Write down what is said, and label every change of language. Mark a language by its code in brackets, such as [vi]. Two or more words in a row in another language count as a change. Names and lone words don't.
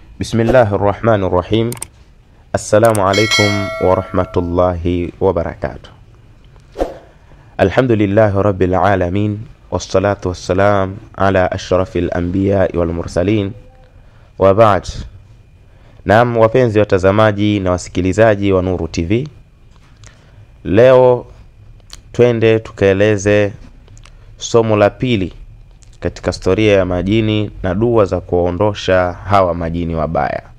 [ar] بسم الله الرحمن الرحيم. السلام عليكم ورحمة الله وبركاته. الحمد لله رب العالمين، والصلاة والسلام على أشرف الأنبياء والمرسلين، وبعد. [sw] Naam, wapenzi watazamaji na wasikilizaji wa Nuru TV, leo twende tukaeleze somo la pili katika historia ya majini na dua za kuondosha hawa majini wabaya.